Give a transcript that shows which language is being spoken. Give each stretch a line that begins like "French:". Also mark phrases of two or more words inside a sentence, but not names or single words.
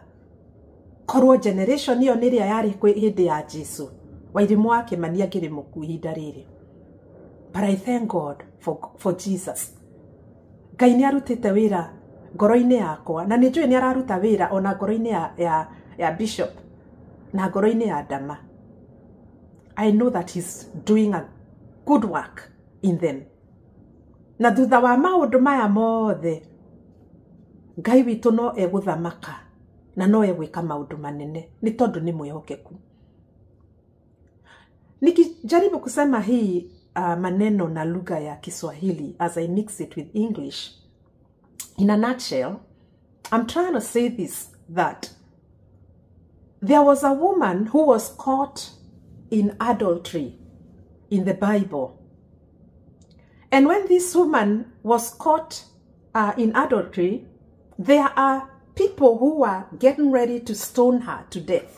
Kikuyu: Korwo generation iyo niria yari kwi hindi ya Jesu, Wairimu wa Kimani ngiri muku ihinda riri.
English: But I thank God for Jesus.
Kikuyu: Ngai ni arutite wira ngoro-ini yakwa, na ni njui ni araruta wira ona ngoro-ini ya Bishop na ngoro-ini ya Ndama.
English: I know that he's doing a good work in them.
Kikuyu: Na thutha wa maundu maya mothe, Ngai witu no eguthamaka na no egwika maundu manene, ni tondu ni mwihokeku.
Swahili: Nikijaribu kusema hii maneno na lugha ya Kiswahili
English: as I mix it with English, in a nutshell, I'm trying to say this, that there was a woman who was caught in adultery in the Bible. And when this woman was caught in adultery, there are people who were getting ready to stone her to death.